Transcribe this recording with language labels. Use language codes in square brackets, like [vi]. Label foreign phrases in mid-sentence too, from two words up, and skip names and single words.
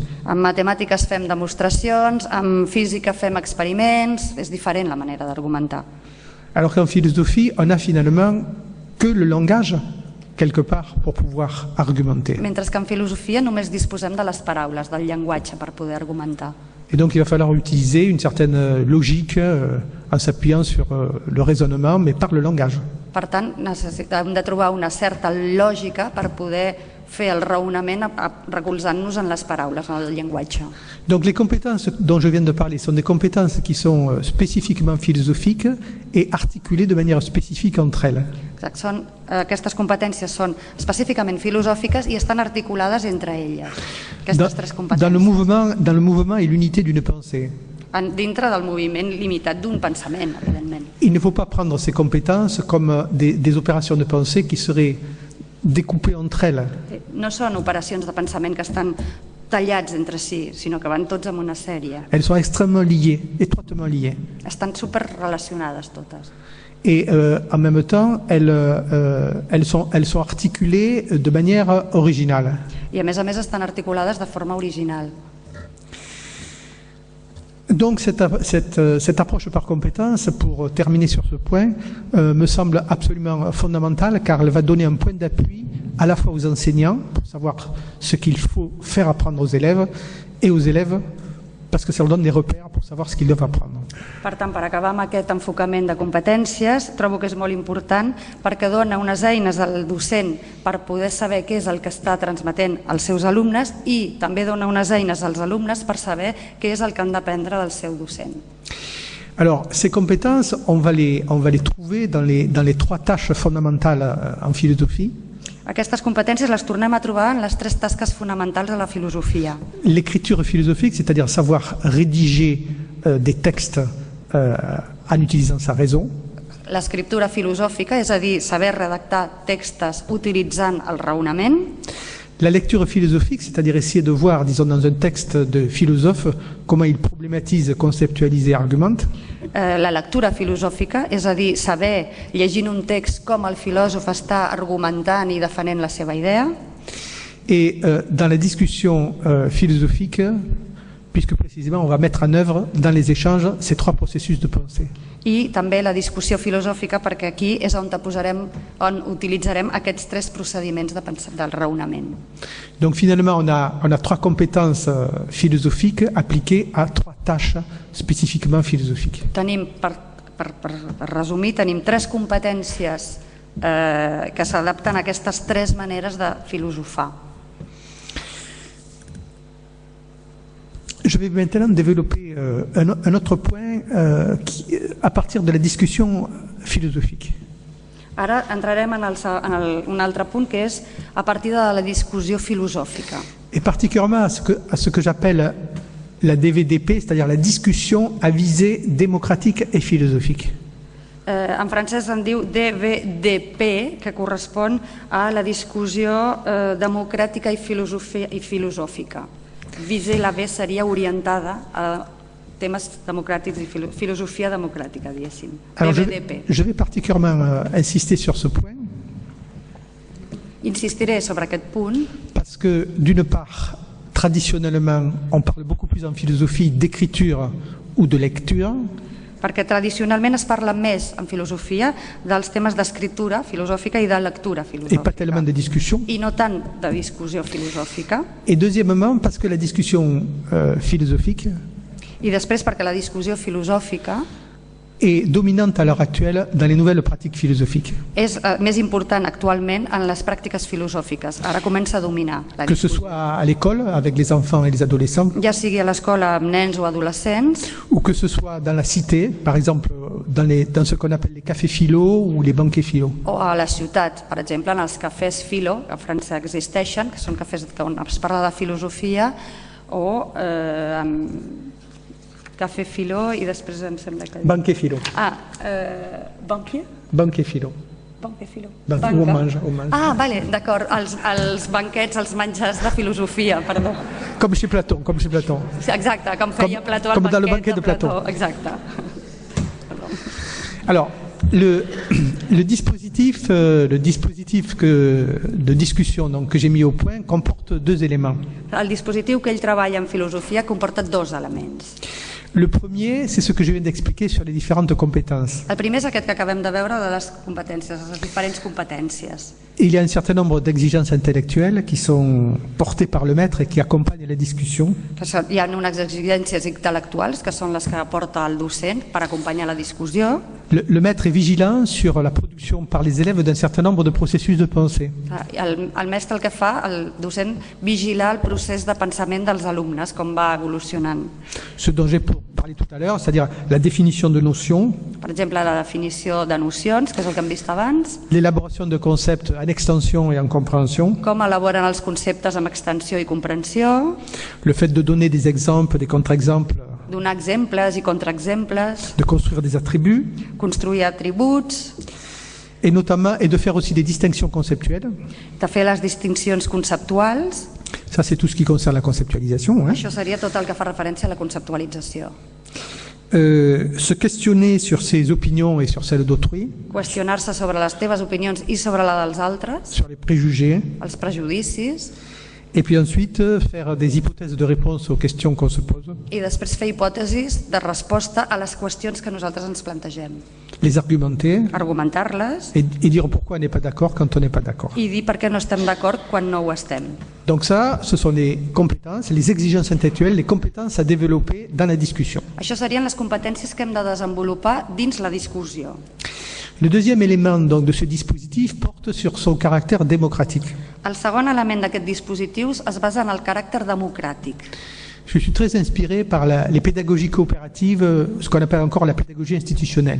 [ca] En matemàtiques fem demostracions, en física fem experiments, és diferent la manera d'argumentar. [fr] Alors qu'en philosophie, on a finalement que le langage quelque part pour pouvoir argumenter. [ca] Mentre que en filosofia només disposem de les paraules, del llenguatge per poder argumentar. [fr] Et donc il va falloir utiliser une certaine logique en s'appuyant sur le raisonnement, mais par le langage. [ca] Per tant, necessitem de trobar una certa lògica per poder fer el raonament recolzant-nos en les paraules, en el llenguatge. [fr] Donc les compétences dont je viens de parler sont des compétences qui sont spécifiquement philosophiques et articulées de manière spécifique entre elles. [ca] Exacte, aquestes competències són específicament filosòfiques i estan articulades entre elles, aquestes tres competències. [fr] Dans le mouvement et l'unité d'une pensée. [ca] Dintre del moviment limitat d'un pensament, evidentment. [fr] Il ne faut pas prendre ces compétences comme des opérations de pensée qui seraient découpées entre elles. [ca] No són operacions de pensament que estan tallats entre si, sinó que van tots en una sèrie. [fr] Elles sont extrêmement liées, étroitement liées. [ca] Estan superrelacionades totes. [fr] Et en même temps, elles sont articulées de manière originale. [ca] I a més estan articulades de forma original. [fr] Donc cette approche par compétence, pour terminer sur ce point, me semble absolument fondamentale car elle va donner un point d'appui à la fois aux enseignants pour savoir ce qu'il faut faire apprendre aux élèves et aux élèves parce que ça leur donne des repères pour savoir ce qu'ils doivent apprendre. [ca] Per tant, per acabar amb aquest enfocament de competències, trobo que és molt important perquè dona unes eines al docent per poder saber què és el que està transmetent als seus alumnes i també dona unes eines als alumnes per saber què és el que han d'aprendre del seu docent. [fr] Alors, ces compétences, on va les trouver dans les trois tâches fondamentales en philosophie. [ca] Aquestes competències les tornem a trobar en les tres tasques fonamentals de la filosofia. [fr] L'écriture philosophique, c'est-à-dire savoir rédiger des textes en utilisant sa raison. [ca] L'escriptura filosòfica, és a dir, saber redactar textos utilitzant el raonament. [fr] La lecture philosophique, c'est-à-dire essayer de voir, disons, dans un texte de philosophe, comment il problématise, conceptualise et argumente. [ca] La lectura filosòfica, és a dir, saber, llegint un text, com el filòsof està argumentant i defenent la seva idea. [fr] Et dans la discussion philosophique, puisque précisément on va mettre en œuvre dans les échanges ces trois processus de pensée. [ca] I també la discussió filosòfica, perquè aquí és on utilitzarem aquests tres procediments del raonament. [fr] Donc finalement on a trois compétences philosophiques appliquées à trois tâches spécifiquement philosophiques. [ca] Tenim, per resumir, tenim tres competències que s'adapten a aquestes tres maneres de filosofar. [fr] Je vais maintenant développer un autre point à partir de la discussion philosophique. [ca] Ara entrarem en un altre punt que és a partir de la discussió filosòfica. [fr] Et particulièrement à ce que j'appelle la DVDP, c'est-à-dire la discussion à visée démocratique et philosophique. [ca] En francès en diu DVDP, que correspon a la discussió democràtica i filosòfica. Visée la V seria orientada a temes democràtics i filosofia democràtica, diguéssim. DVDP. [fr] Je vais particulièrement insister sur ce point. [ca] Insistiré sobre aquest punt. [fr] Parce que d'une part, traditionnellement, on parle beaucoup plus en philosophie d'écriture ou de lecture. [ca] Perquè tradicionalment es parla més en filosofia dels temes d'escriptura filosòfica i de lectura filosòfica. [fr] Et pas tellement de discussion. [ca] I no tant de discussió filosòfica. [fr] Et deuxièmement, parce que la discussion philosophique [ca] I després perquè la discussió filosòfica [fr] est dominante à l'heure actuelle dans les nouvelles pratiques philosophiques. [ca] És més important actualment en les pràctiques filosòfiques. Ara comença a dominar la discussió. [fr] Que ce soit à l'école avec les enfants et les adolescents. [ca] Ja sigui a l'escola amb nens o adolescents. [fr] Ou que ce soit dans la cité, par exemple dans ce qu'on appelle les cafés philo ou les banquets philo. [ca] O a la ciutat, per exemple, en els cafès philo, que a França existeixen, que són cafès on es parla de filosofia, o [fr] café philo [ca] i després em sembla que... [fr] Banquet philo. Banquier? Banquet philo. Banquet philo. On mange. [ca] Ah, vale, d'acord, els banquets, els menjars de filosofia, perdó. [fr] Comme chez Platon. [ca] Exacte, com feia Plató al banquet de Plató. Exacte. [fr] Alors, le dispositif de discussion donc, que j'ai mis au point comporte deux éléments. [ca] El dispositiu que ell treballa en filosofia comporta dos elements. [fr] Le premier, c'est ce que je viens d'expliquer sur les différentes compétences. [ca] El primer és aquest que acabem de veure de les competències, les diferents competències. [fr] Il y a un certain nombre d'exigences intellectuelles qui sont portées par le maître et qui accompagnent la discussion. [ca] Hi ha unes exigències intel·lectuals que són les que aporta el docent per acompanyar la discussió. [fr] Le maître est vigilant sur la production par les élèves d'un certain nombre de processus de pensée. [ca] El mestre el que fa, el docent, vigilar el procés de pensament dels alumnes, com va evolucionant. [fr] Ce dont j'ai parlé tout à l'heure, c'est-à-dire la définition de notions. [ca] Per exemple, la definició de nocions, que és el que hem vist abans. [fr] L'élaboration de concepts en extension et en compréhension. [ca] Com elaboren els conceptes amb extensió i comprensió. [fr] Le fait de donner des exemples, des contre-exemples. [ca] Donar exemples i contraexemples. [fr] De construire des attributs. [ca] Construir atributs. [fr] Et notamment, et de faire aussi des distinctions conceptuelles. [ca] De fer les distincions conceptuals. [fr] Ça, c'est tout ce qui concerne la conceptualisation. [ca] Això seria tot el que fa referència a la conceptualització. [fr] Se questionner sur ses opinions et sur celles d'autrui. [ca] Qüestionar-se sobre les teves opinions i sobre la dels altres. [fr] Sur les préjugés. [ca] Els prejudicis. [fr] Et puis ensuite, faire des hypothèses de réponse aux questions qu'on se pose. [ca] I després fer hipòtesis de resposta a les qüestions que nosaltres ens plantegem. [fr] Les argumenter. [ca] Argumentar-les. [fr] Et dire pourquoi on n'est pas d'accord quand on n'est pas d'accord. [ca] I dir per què no estem d'acord quan no ho estem. [fr] Donc ça, ce sont les compétences, les exigences intellectuelles, les compétences à développer dans la discussion. [ca] Això serien les competències que hem de desenvolupar dins la discussió. [fr] Le deuxième élément donc, de ce dispositif porte sur son caractère démocratique. [ca] El segon element d'aquest dispositiu es basa en el caràcter democràtic. [fr] Je suis très inspiré par les pédagogies coopératives, ce qu'on appelle encore la pédagogie institutionnelle.